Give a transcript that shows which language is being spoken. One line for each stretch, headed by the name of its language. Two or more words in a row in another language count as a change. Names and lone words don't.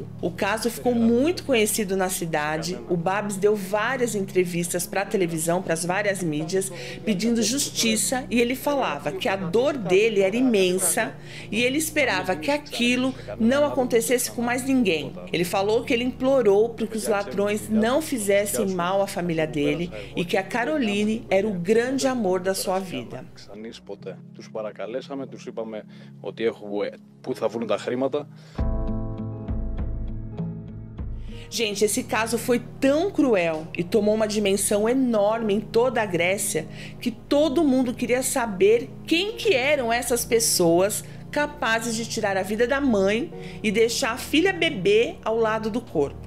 Portuguese: O caso ficou muito conhecido na cidade. O Babis deu várias entrevistas para a televisão, para as várias mídias, pedindo justiça, e ele falava que a dor dele era imensa e ele esperava que aquilo não acontecesse com mais ninguém. Ele falou que ele implorou para que os ladrões ações não fizessem mal à família dele e que a Caroline era o grande amor da sua vida.
Greek: Τους παρακαλέσαμε, τους είπαμε ότι έχουμε πού θα βρουν τα χρήματα.
Portuguese: Gente, esse caso foi tão cruel e tomou uma dimensão enorme em toda a Grécia que todo mundo queria saber quem que eram essas pessoas capazes de tirar a vida da mãe e deixar a filha bebê ao lado do corpo.